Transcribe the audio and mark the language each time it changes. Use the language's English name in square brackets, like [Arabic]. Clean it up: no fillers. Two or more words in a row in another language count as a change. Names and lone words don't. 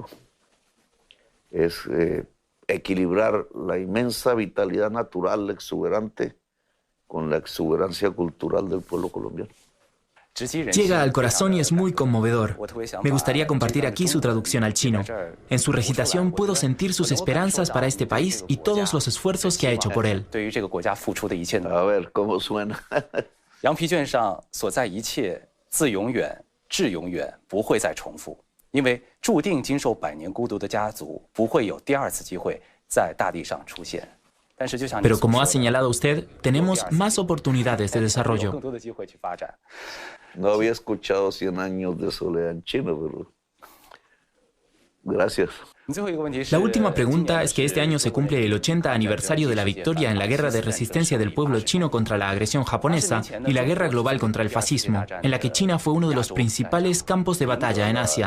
[Spanish] Es equilibrar la inmensa vitalidad natural exuberante con la exuberancia cultural del pueblo colombiano. Llega al corazón y es muy conmovedor. Me gustaría compartir aquí su traducción al chino. En su recitación puedo sentir sus esperanzas para este país y todos los esfuerzos que ha hecho por él. A ver, ¿cómo suena? [Chinese] 羊皮卷上所在一切，自永远至永远不会再重复，因为注定经受100年孤独的家族不会有第2次机会在大地上出现。 [Spanish] Pero como ha señalado usted, tenemos más oportunidades de desarrollo. No había escuchado 100 años de soledad en chino, pero gracias. La última pregunta es que este año se cumple el 80 aniversario de la victoria en la guerra de resistencia del pueblo chino contra la agresión japonesa y la guerra global contra el fascismo, en la que China fue uno de los principales campos de batalla en Asia.